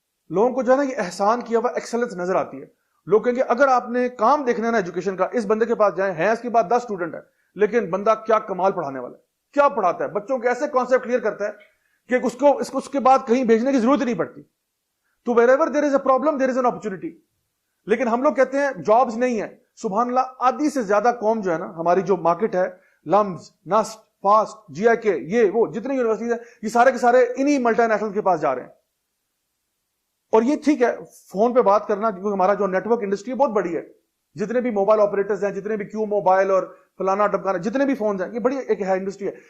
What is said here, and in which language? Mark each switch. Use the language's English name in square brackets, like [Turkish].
[Urdu] لوگوں کو جو ہے نا یہ احسان کیا ہوا ایکسلنس نظر آتی ہے. لوگ کہیں گے اگر آپ نے کام دیکھنا ہے نا ایجوکیشن کا, اس بندے کے پاس جائیں, ہے اس کے بعد 10 اسٹوڈنٹ ہے, لیکن بندہ کیا کمال پڑھانے والا ہے, کیا پڑھاتا ہے, بچوں کے ایسے کانسیپٹ کلیئر کرتا ہے کہ اس کے بعد کہیں بھیجنے کی ضرورت نہیں پڑتی. تو [English] wherever there is a problem there is an opportunity. [Urdu] لیکن ہم لوگ کہتے ہیں جابز نہیں ہے. سبحان اللہ, آدھی سے زیادہ قوم جو ہے نا ہماری, جو مارکیٹ ہے, لمز, نسٹ, فاسٹ, GIK, یہ وہ جتنے یونیورسٹیز ہیں, یہ سارے کے سارے انہی ملٹی نیشنل کے پاس جا رہے ہیں. اور یہ ٹھیک ہے فون پہ بات کرنا, کیونکہ ہمارا جو نیٹ ورک انڈسٹری بہت بڑی ہے, جتنے بھی موبائل آپریٹرز ہیں, جتنے بھی کیو موبائل اور فلانا ڈبکانا, جتنے بھی فونز ہیں, یہ بڑی ایک ہے انڈسٹری ہے.